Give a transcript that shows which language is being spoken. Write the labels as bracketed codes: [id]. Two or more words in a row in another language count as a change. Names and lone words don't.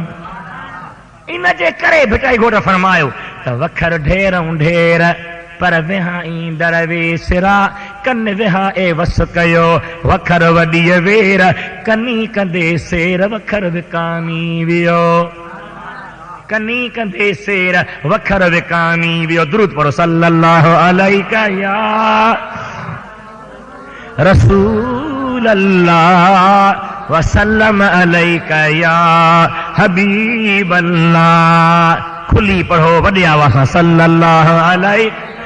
[sd] इन जे करे भिटाई घोट फरमायो त वखर ढेरूं ढेर पर विहाई दरवे सिरा, कन विहा ए वस कयो वखर वॾी वेर, कनी कंदे सेर वखर विकामी वियो, कनी कंदे सेर वखर विकामी वियो. [ar] दुरूद पढ़ो صلى الله عليك يا رسول الله وسلم عليك يا حبيب الله. [sd] खुली पढ़ो वॾे आवाज़ सां [ar] صلى الله عليك.